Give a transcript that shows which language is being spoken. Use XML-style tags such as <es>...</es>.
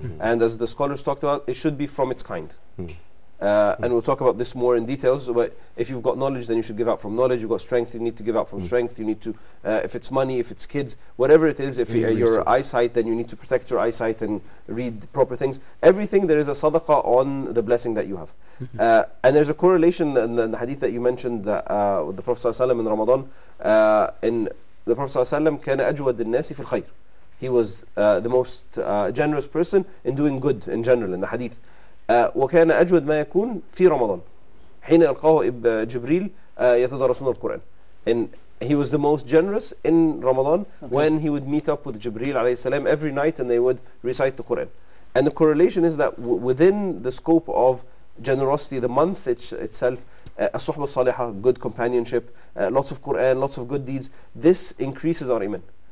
<en>And as the scholars talked about, it should be from its kind. And we'll talk about this more in details, but if you've got knowledge, then you should give out from knowledge. You've got strength, you need to give out from strength. You need to, if it's money, if it's kids, whatever it is, if your eyesight, then you need to protect your eyesight and read proper things. Everything, there is a sadaqah on the blessing that you have. And there's a correlation in the hadith that you mentioned with the Prophet ﷺ in Ramadan. In the Prophet</en> <ar>ﷺ كان أجود الناس في الخير.</ar> <en>He was the most generous person in doing good in general in the hadith.</en> <ar>وكان أجود ما يكون في رمضان حين يلقاه جبريل يتدارسون القرآن.</ar> <en>And he was the most generous in Ramadan when he would meet up with Jibreel alayhi salam every night and they would recite the Quran. And the correlation is that within the scope of generosity, the month itself,</en> <ar>as-suhbah salihah,</ar> <en>good companionship, lots of Quran, lots of good deeds, this increases our iman.</en>